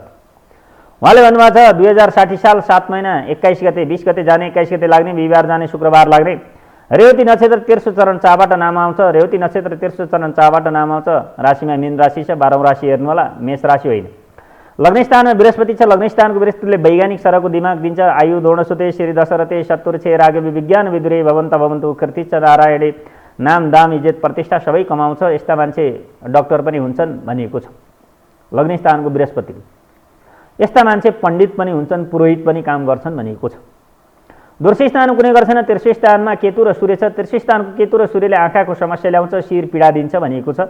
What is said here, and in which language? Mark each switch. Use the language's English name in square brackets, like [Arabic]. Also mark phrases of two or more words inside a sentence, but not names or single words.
[Nepali] उहाँले भन्नुभएको छ 2060 साल 7 महिना 21 गते 20 गते जाने 21 गते लाग्ने, बिहिबार जाने शुक्रबार लाग्ने। रेवती नक्षत्र तेर्सो चरण चाबाट नाम आउँछ। रेवती नक्षत्र तेर्सो चरण चाबाट नाम आउँछ। राशिमा मीन राशि छ। 12औं राशि हेर्नु होला, मेष राशि होइन। लग्न स्थानमा बृहस्पति छ। लग्न स्थानको बृहस्पतिले वैज्ञानिक सरको दिमाग दिन्छ। [Sanskrit] आयु दौडसुते श्री दशरथे शत्रुछे राघवी विज्ञान विदुरे भवन्त भवन्तु कृतिश्च नारायणे। [Nepali] नाम दाम इज्जत प्रतिष्ठा सबै कमाउँछ। यस्ता मान्छे डक्टर पनि हुन्छन् भनिएको छ लग्न स्थानको बृहस्पतिले। यस्ता मान्छे पण्डित पनि हुन्छन्, पुरोहित पनि काम गर्छन् भनिएको छ। दोस्रो स्थान कुनै गर्छन्। तेस्रो स्थानमा केतु र सूर्य छ। तेस्रो स्थानको केतु र सूर्यले आँखाको समस्या ल्याउँछ, शिर पीडा दिन्छ भनिएको छ।